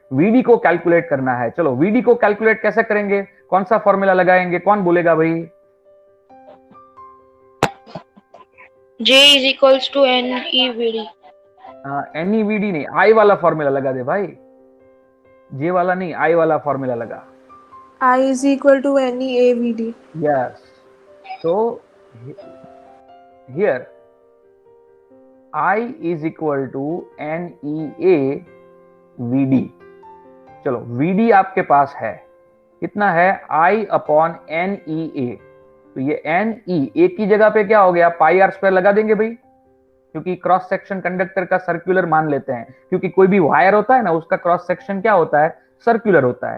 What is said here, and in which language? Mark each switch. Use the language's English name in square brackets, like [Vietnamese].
[Hindi] VD को calculate करना है। चलो VD को कैलकुलेट कैसे करेंगे, कौन सा फॉर्मूला लगाएंगे, कौन बोलेगा भाई? [English] J is equals to NEVD। [Hindi] NEVD नहीं, I वाला फॉर्मूला लगा दे भाई, J वाला नहीं, I वाला फॉर्मूला लगा। [English] I is equal to NEAVD। Yes. So here I is equal to NEAVD। [Hindi] चलो VD आपके पास है, कितना है, I upon NEA। तो ये NE एक की जगह पे क्या हो गया, पाई आर स्क्वायर लगा देंगे भाई, क्योंकि क्रॉस सेक्शन कंडक्टर का सर्कुलर मान लेते हैं, क्योंकि कोई भी वायर होता है ना उसका क्रॉस सेक्शन क्या होता है, सर्कुलर होता है।